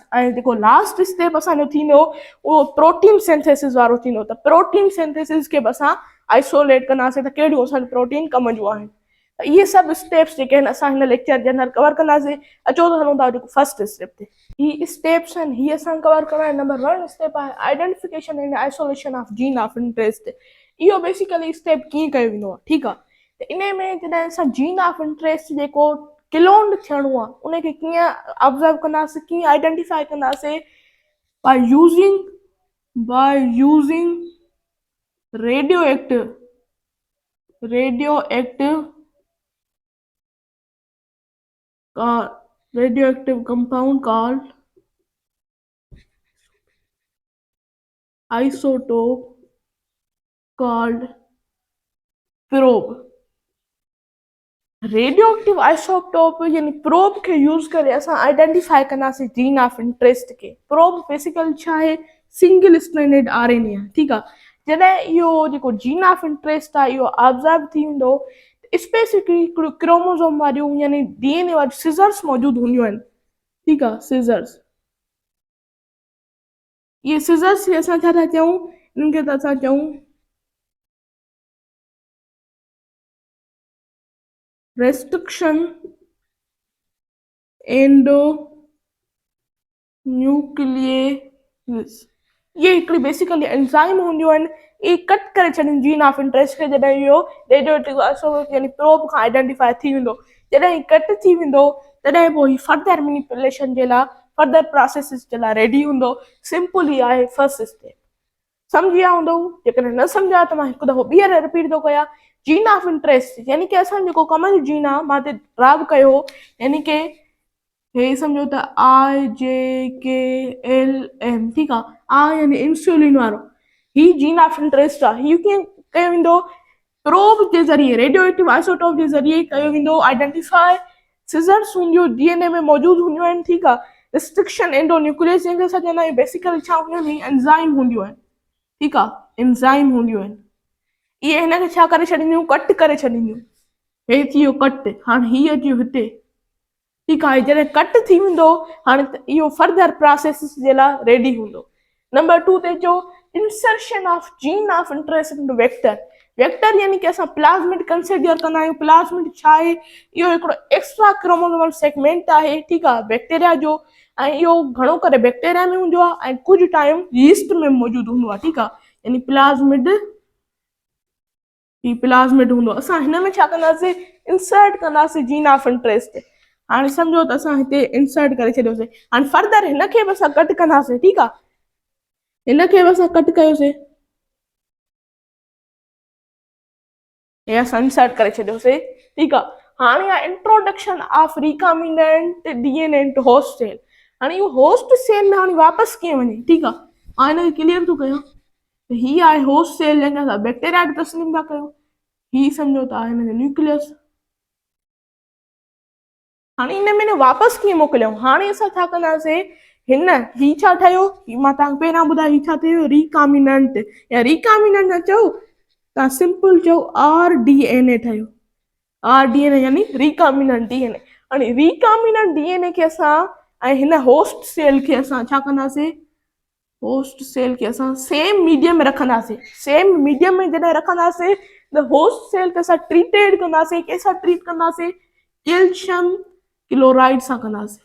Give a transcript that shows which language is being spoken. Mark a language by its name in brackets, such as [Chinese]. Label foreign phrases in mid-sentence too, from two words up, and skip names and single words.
[Sindhi] ऐं जेको [English] last step [Sindhi] असांजो थींदो उहो [English] protein synthesis [Sindhi] वारो थींदो। त [English] protein synthesis [Sindhi] खे बि असां आइसोलेट कंदासीं त कहिड़ियूं असांजो प्रोटीन कम जूं आहिनि। त इहे सभु स्टेप्स जेके आहिनि असां हिन लेक्चर जे अंदरि कवर कंदासीं। अचो त हलूं था जेको [English] first step [Sindhi] ते। ही स्टेप्स आहिनि, ही असां कवर करणा आहिनि। नंबर 1 स्टेप आहे [English] identification and isolation of gene of interest. [Sindhi] इहो [English] basically step [Sindhi] कीअं कयो वेंदो आहे, ठीकु आहे। त इन में जॾहिं असां [English] gene of interest [Sindhi] जेको क्लोन्ड थियणो आहे उनखे कीअं ऑब्ज़र्व कंदासीं, कीअं आइडेंटिफाई कंदासीं, बाय [English] यूज़िंग radioactive compound called isotope called probe। radioactive isotope [Sindhi] यानी प्रोब खे यूज़ करे असां आइडेंटिफाई कंदासीं [English] gene of interest [Sindhi] खे। [English] probe basically [Sindhi] छा आहे, [English] single stranded RNA [Sindhi] आहे, ठीकु आहे। जॾहिं इहो जेको [English] gene of interest [Sindhi] आहे इहो ऑब्ज़र्व थी वेंदो, [English] specifically chromosome [Sindhi] वारियूं यानी डीएनए वारियूं सिज़र्स मौजूदु हूंदियूं आहिनि, ठीकु आहे, सिज़र्स। इहे सिज़र्स खे असां छा था चऊं, इन्हनि खे त असां चऊं [English] restriction endo nuclease. [Sindhi] ये हिकिड़ी [English] basically enzyme [Sindhi] हूंदियूं आहिनि, इहे कट करे छॾीनि [English] gene of interest [Sindhi] खे। जॾहिं इहो [English] radioactive isotope [Sindhi] यानी प्रोब खां आइडेंटिफाई थी वेंदो, जॾहिं कट थी वेंदो तॾहिं पोइ [English] further manipulation [Sindhi] जे लाइ [English] further process [Sindhi] जे लाइ रेडी हूंदो। सिंपल ई आहे [English] first step. [Sindhi] समझी विया हूंदव। जेकॾहिं न सम्झा त मां हिकु दफ़ो ॿीहर रिपीट थो कयां। [English] gene of interest [Sindhi] यानी कि असां जेको कमनि जो जीन आहे मां ते ड्राव कयो, यानी कि हे सम्झो त IJKLM, ठीकु आहे। आई यानी इंसुलिन वारो, ही [English] gene of interest [Sindhi] आहे। हीउ कीअं कयो वेंदो? प्रोब जे ज़रिए, [English] radio active isotope [Sindhi] जे ज़रिए कयो वेंदो आइडेंटिफाई। सिज़र्स हूंदियूं डीएनए में मौजूदु हूंदियूं आहिनि, ठीकु आहे। [English] restriction endonuclease [Sindhi] जंहिंखे असां चवंदा आहियूं, बेसिकली छा हूंदियूं आहिनि? एंज़ाइम हूंदियूं आहिनि, ठीकु आहे। एंज़ाइम हूंदियूं आहिनि, इहे हिनखे छा करे छॾींदियूं? कट करे छॾींदियूं। हे थी वियो कट, हाणे हीअ अची हिते, ठीकु आहे। जॾहिं कट थी वेंदो हाणे त इहो [English] further process [Sindhi] जे लाइ रेडी हूंदो। नंबर 2 ते जो [English] insertion of gene of interest in vector. [Sindhi] वेक्टर यानी कि असां [English] plasmid consider [Sindhi] कंदा आहियूं। प्लाज़मिड छा आहे? इहो हिकिड़ो [English] extra chromosomal segment [Sindhi] आहे, ठीकु आहे, बैक्टीरिया जो। ऐं इहो घणो करे बैक्टीरिया में हूंदो आहे ऐं कुझु टाइम यीस्ट में मौजूदु हूंदो आहे, ठीकु आहे। यानी प्लाज़मिड हूंदो। असां हिन में छा कंदासीं? इंसर्ट कंदासीं [English] gene of interest. [Sindhi] हाणे सम्झो त असां हिते इंसर्ट करे छॾियोसीं। हाणे फर्दर हिनखे बि असां कट कंदासीं, ठीकु आहे। हिनखे बि असां कट कयोसीं, हे असां इंसर्ट करे छॾियोसीं, ठीकु आहे। हाणे आहे [English] introduction of recombinant DNA into host cell. [Sindhi] हाणे इहो [English] host cell [Sindhi] में हाणे वापसि कीअं वञे, ठीकु आहे। हाणे हिनखे क्लियर थो कयां। ही आहे [English] host cell [Sindhi] जंहिंखे असां बैक्टीरिया तस्लीम था कयूं। ही सम्झो त आहे हिनजो न्यूक्लियस। हाणे हिन में वापसि कीअं मोकिलियऊं? हाणे असां छा कंदासीं? ही छा ठहियो? मां तव्हांखे पहिरियां ॿुधायो, ही छा थियो? रिकॉम्बिनेंट या रिकॉम्बिनेंट न चओ, तव्हां सिंपल चओ RDNA ठहियो। RDNA यानी [English] recombinant DNA. [Sindhi] हाणे [English] recombinant DNA [Sindhi] खे असां ऐं हिन [English] host cell [Sindhi] खे असां छा कंदासीं? [English] host cell [Sindhi] खे असां [English] same medium [Sindhi] में रखंदासीं। [English] same medium [Sindhi] में जॾहिं रखंदासीं त [English] host cell [Sindhi] खे असां ट्रीटेड कंदासीं। कंहिंसां ट्रीट कंदासीं? [English] calcium chloride [Sindhi] सां कंदासीं।